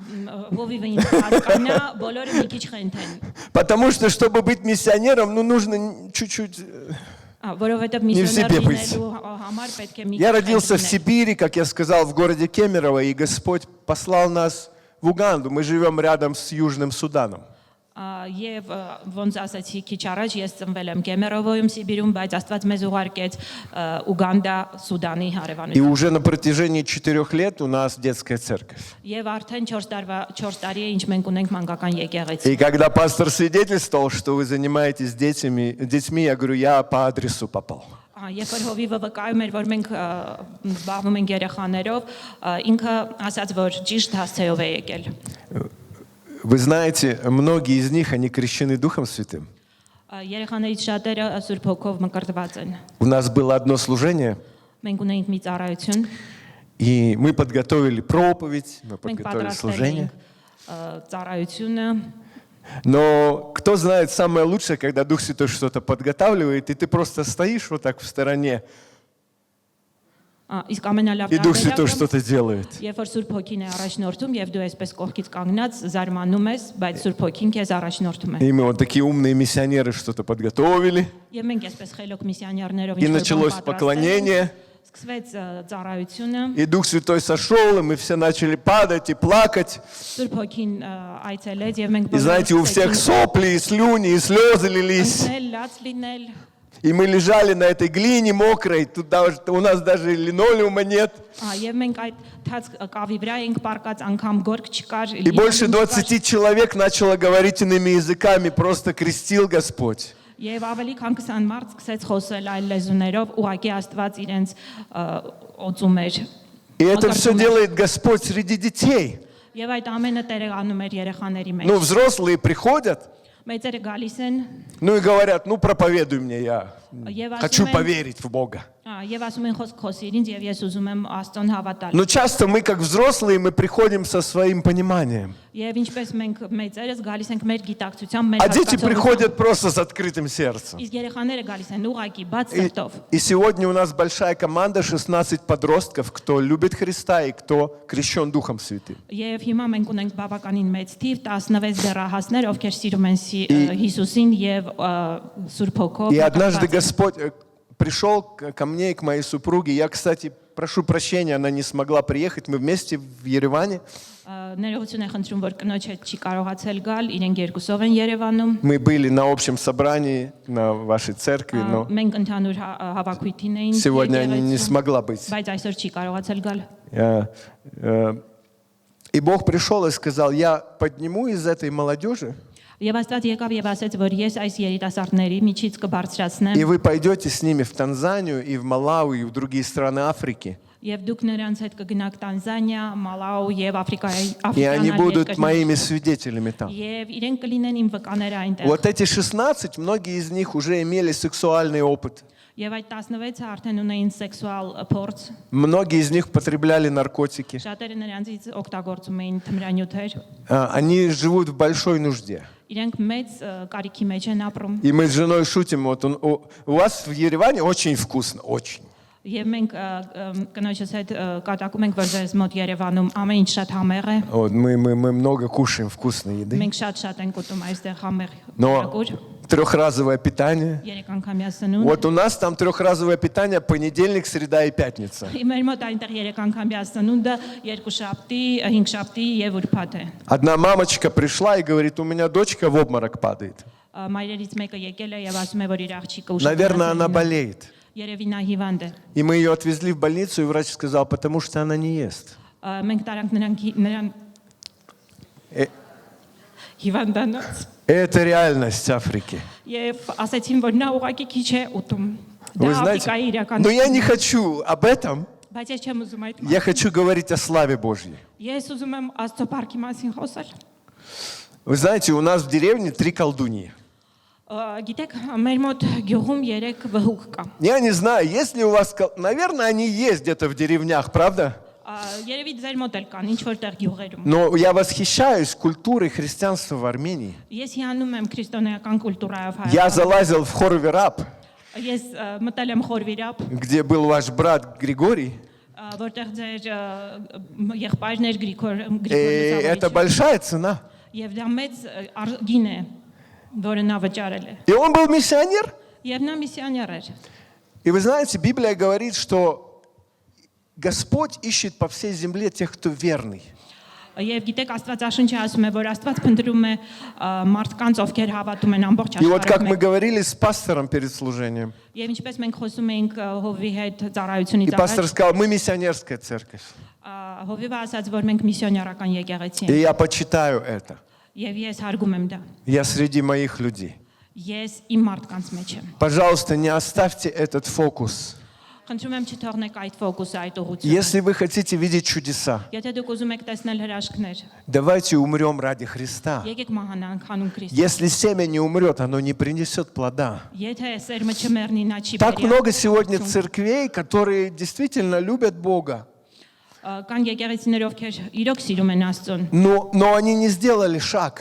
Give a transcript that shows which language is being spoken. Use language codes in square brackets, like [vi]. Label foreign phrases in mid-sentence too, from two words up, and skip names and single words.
[ru] Потому что, чтобы быть миссионером, ну, нужно чуть-чуть не в себе быть. Я родился в Сибири, как я сказал, в городе Кемерово, и Господь послал нас в Уганду. Мы живем рядом с Южным Суданом. [hy] Եվ ոնց ասացի քիչ առաջ ես ծնվել եմ Կեմերովոյում Սիբիրում, բայց Աստված մեզ ուղարկեց Ուգանդա Սուդանի հարևանությամբ։ [ru] И уже на протяжении 4 лет у нас детская церковь. [hy] Եվ արդեն 4 տարի է ինչ մենք ունենք մանկական եկեղեցի։ [ru] И когда пастор свидетельствовал, что вы занимаетесь детьми, я говорю, я по адресу попал. [hy] Երբ որ հովիվը վկայում էր, որ մենք զբաղվում ենք երեխաներով, ինքը ասաց, որ ճիշտ հասցեով է եկել։ [ru] Вы знаете, многие из них, они крещены Духом Святым. [hy] Երեխաներից շատերը Սուրբ Հոգով մկրտված են։ [ru] У нас было одно служение, [hy] Մենք ունենք մի ծառայություն, [ru] и мы подготовили проповедь, мы [hy] մենք [ru] подготовили [hy] պատրաստել [ru] служение. [hy] ենք ծառայությունը, [ru] Но кто знает, самое лучшее, когда Дух Святой что-то подготавливает, и ты просто стоишь вот так в стороне, [hy] իսկ ամենալավ [ru] и Дух Святой что-то делает. [hy] Երբ որ Սուրբ Հոգին է առաջնորդում եւ դու այսպես կողքից կանգնած զարմանում ես, բայց Սուրբ Հոգին քեզ առաջնորդում է։ [ru] И мы вот такие умные миссионеры что-то подготовили, [hy] Եվ մենք այսպես խելոք միսիոներներով [ru] и началось поклонение, [hy] սկսվեց ծառայությունը, [ru] и Дух Святой сошел, и мы все начали падать и плакать. [hy] Сուրբ Հոգին այցելեց եւ մենք [ru] И знаете, у всех сопли, и слюни, и слезы лились. [hy] լաց լինել, [ru] И мы лежали на этой глине мокрой, у нас даже линолеума нет. [hy] եւ մենք այդ թաց կավի վրա ենք պարկած, անգամ գորգ չկար, [ru] И больше 20 человек начало говорить иными языками, просто крестил Господь. [hy] Եվ ավելի քան 20 մարդ սկսեց խոսել այլ լեզուներով, ուղղակի Աստված իրենց օծում էր։ [ru] И это все делает Господь среди детей. [hy] Եվ այդ ամենը Տերը անում էր երեխաների մեջ։ [ru] Ну, взрослые приходят, [hy] Մեծերը գալիս են [ru] ну и говорят, ну проповедуй мне, я [hy] եւ [ru] хочу [hy] ասում են, [ru] поверить в Бога. [hy] եւ ասում են խոսք խոսիր ինձ եւ ես ուզում եմ Աստծուն հավատալ։ [ru] Но часто мы, как взрослые, мы приходим со своим пониманием. [hy] Եվ ինչպես մենք մեծերս гալիս ենք մեր գիտակցությամբ, մեր [ru] А дети приходят просто с открытым сердцем. [hy] Իսկ երեխաները գալիս են ուղղակի բաց սրտով։ [ru] И сегодня у нас большая команда, 16 подростков, кто любит Христа и кто крещен Духом Святым. [hy] Եվ հիմա մենք ունենք բավականին մեծ թիվ 16 դեռահասներ, ովքեր սիրում են Հիսուսին եւ Սուրբ Հոգով։ [ru] И однажды Господь пришел ко мне и к моей супруге. Я, кстати, прошу прощения, она не смогла приехать. Мы вместе в Ереване. [hy] Ներողություն եմ խնդրում, որ կնոջ հետ չի կարողացել գալ, իրենք երկուսով են Երևանում։ [ru] Мы были на общем собрании на вашей церкви, но [hy] Մենք ընդհանուր հավաքույթին էին։ [ru] сегодня она не смогла быть. [hy] Բայց այսօր չի կարողացել գալ։ [ru] И Бог пришел и сказал, я подниму из этой молодежи, [hy] Եվ Աստված եկավ եւ ասաց, որ ես այս երիտասարդների միջից կբարձրացնեմ։ [ru] и вы пойдете с ними в Танзанию и в Малави и в другие страны Африки. [hy] Եվ դուք նրանց հետ կգնաք Տանզանիա, Մալաու եւ [ru] И они будут моими свидетелями там. [hy] Եվ իրենք կլինեն իմ վկաները այնտեղ։ [ru] Вот эти 16, многие из них уже имели сексуальный опыт. [hy] Եվ այդ 16-ը արդեն ունեին սեքսուալ փորձ։ [ru] Многие из них потребляли наркотики. [hy] Շատերը նրանցից օգտագործում էին թմրանյութեր։ [ru] Они живут в большой нужде. [hy] Իրենք մեծ կարիքի մեջ են ապրում։ [ru] И мы с женой шутим, вот у вас в Ереване очень вкусно, очень. [hy] Եվ մենք կնոջս հետ կատակում ենք, որ ձեզ մոտ Երևանում ամեն ինչ շատ համեղ է։ [ru] Вот мы много кушаем вкусной еды. [hy] Մենք շատ ենք ուտում այստեղ համեղ [ru] Но ягուր։ трехразовое питание. [hy] 3 անգամյա սնունդ։ [ru] Вот у нас там трехразовое питание понедельник, среда и пятница. [hy] Մեր մոտ այնտեղ 3 անգամյա սնունդը, 2 շաբթի, 5 շաբթի եւ ուրբաթ է։ [ru] Одна мамочка пришла и говорит, у меня дочка в обморок падает. [hy] Մայրերից մեկը եկել է եւ ասում է, որ իր աղջիկը ուշ։ [ru] Наверное, она болеет. [hy] Երևի նա հիվանդ է։ [ru] И мы ее отвезли в больницу, и врач сказал, потому что она не ест. [hy] Մենք տարանք նրան հիվանդանոց։ [ru] Это реальность Африки. [hy] Եվ ասացին, որ նա ուղղակի քիչ է ուտում։ [ru] Вы знаете, но я не хочу об этом. [hy] Բայց ես չեմ ուզում այդ։ [ru] Я хочу говорить о славе Божьей. [hy] Ես уզում եմ Աստծո բարքի մասին խոսել։ [ru] Вы знаете, у нас в деревне 3 колдуньи. [hy] Գիտեք, մեր мод գյուղում 3 վհուկ կա։ [ru] Я не знаю, есть ли у вас... Наверное, они есть где-то в деревнях, правда? [hy] Երևի ձեր մոտ էլ կան, ինչ որտեղ գյուղերում։ [ru] Но я восхищаюсь культурой христианства в Армении. [hy] Ես հիանում եմ քրիստոնեական կուլտուրայով [ru] Я [hy] Հայաստանում։ [ru] залазил в Хорвираб, [hy] Ես մտել եմ Խորվիրապ, [ru] где был ваш брат Григорий. [hy] Որտեղ ձեր եղբայրներ Գրիգոր [ru] Это большая цена. [hy] Եվ դա մեծ գին է, որը նա վճարել է։ [ru] И он был миссионер. [hy] Եվ նա միսիոներ էր։ [ru] И вы знаете, Библия говорит, что Господь ищет по всей земле тех, кто верный. [hy] Եվ գիտեք Աստվածաշունչը ասում է, որ Աստված փնտրում է մարդկանց, ովքեր հավատում են ամբողջ [ru] И вот как мы [hy] աշխարհում։ [ru] говорили с пастором перед служением. [hy] Եվ ինչպես մենք խոսում էինք Հովի հետ ծառայությունից [ru] И пастор [hy] առաջ, [ru] сказал, мы миссионерская церковь. [hy] Հովիվը ասաց, որ մենք միսիոներական եկեղեցի [ru] И [hy] ենք։ [ru] я почитаю это. [hy] Եվ ես հարգում եմ դա։ [ru] Я среди моих людей. [hy] Ես իմ մարդկանց մեջ եմ։ [ru] Пожалуйста, не оставьте этот фокус. [hy] Խնդրում եմ չթողնեք այդ ֆոկուսը, այդ ուղղությունը։ [ru] Если вы хотите видеть чудеса, [hy] Եթե դուք ուզում եք տեսնել հրաշքներ, [ru] давайте умрем ради Христа. [hy] եկեք մահանանք հանուն Քրիստոս։ [ru] Если семя не умрет, оно не принесет плода. [hy] Եթե սերմը չմեռնի, նա չի [ru] Так [hy] բերի [ru] много сегодня [hy] ապրություն։ [ru] церквей, которые действительно любят Бога, [hy] Կան եկեղեցիներ, ովքեր իրոք սիրում են Աստծուն, [ru] но они не сделали шаг